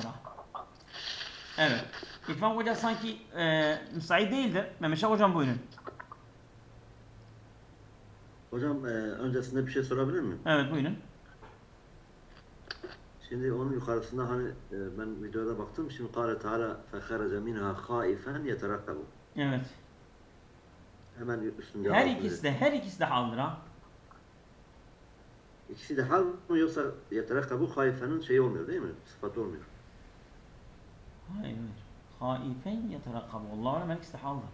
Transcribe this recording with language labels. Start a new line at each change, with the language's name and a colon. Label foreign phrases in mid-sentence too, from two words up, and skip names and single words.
Turkish: Evet. İrfan Hoca sanki müsait değildir. Mehmet Şah Hocam buyurun. Hocam öncesinde bir şey sorabilir miyim? Evet buyurun. Şimdi onun yukarısında hani ben videoda baktım.
Arabic: Şimdi قال تعالى فَخَرَجَ مِنْهَا خَائِفًا يَتَرَقَّبُ.
Turkish: Evet. Hemen üstünde. Her ikisi de haldır ha. İkisi de hal mı yoksa yeterakkabu haifenin şeyi olmuyor değil mi? Sıfatı olmuyor. Hayır.
Arabic: خائفا يترقب.
Turkish: Allah'a emanet her ikisi de haldır.